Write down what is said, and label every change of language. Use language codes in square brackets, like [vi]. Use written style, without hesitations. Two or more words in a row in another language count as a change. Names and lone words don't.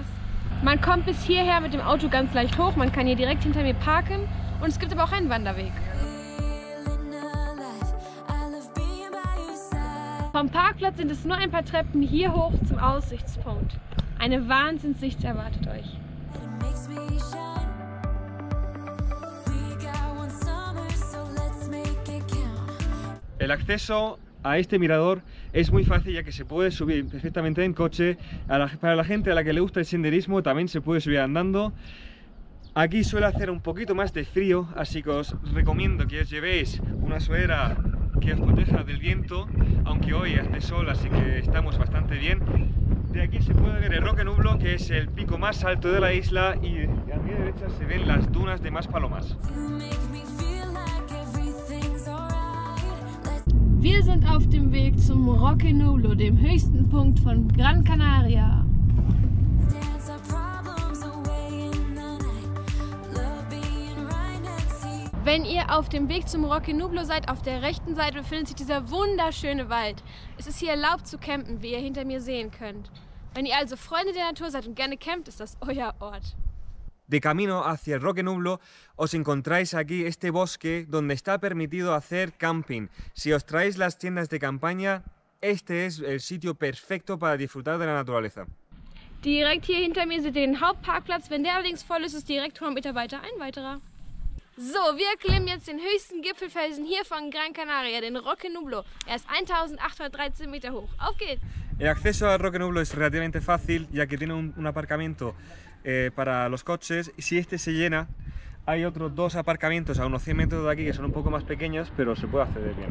[de] Man kommt bis hierher mit dem Auto ganz leicht hoch, man kann hier direkt hinter mir parken und es gibt aber auch einen Wanderweg. Vom Parkplatz sind es nur ein paar Treppen hier hoch zum Aussichtspunkt. Eine Wahnsinnssicht erwartet euch. [es] El acceso a este mirador es muy fácil, ya que se puede subir perfectamente en coche. Para la gente a la que le gusta el senderismo también se puede subir andando. Aquí suele hacer un poquito más de frío, así que os recomiendo que os llevéis una sudadera que os proteja del viento, aunque hoy hace sol, así que estamos bastante bien. De aquí se puede ver el Roque Nublo, que es el pico más alto de la isla, y a mi derecha se ven las dunas de Maspalomas. [de] Wir sind auf dem Weg zum Roque Nublo, dem höchsten Punkt von Gran Canaria. Wenn ihr auf dem Weg zum Roque Nublo seid, auf der rechten Seite befindet sich dieser wunderschöne Wald. Es ist hier erlaubt zu campen, wie ihr hinter mir sehen könnt. Wenn ihr also Freunde der Natur seid und gerne campt, ist das euer Ort. [es] De camino hacia el Roque Nublo os encontráis aquí este bosque donde está permitido hacer camping. Si os traéis las tiendas de campaña, este es el sitio perfecto para disfrutar de la naturaleza. [de] Direkt hier hinter mir seht ihr den Hauptparkplatz. Wenn der allerdings voll ist, ist direkt 100 Meter weiter ein weiterer. So, wir klimmen jetzt den höchsten Gipfelfelsen hier von Gran Canaria, den Roque Nublo. Er ist 1813 Meter hoch. Auf geht's! [es] El acceso al Roque Nublo es relativamente fácil, ya que tiene un aparcamiento para los coches, y si este se llena, hay otros dos aparcamientos a unos 100 metros de aquí que son un poco más pequeños, pero se puede acceder bien.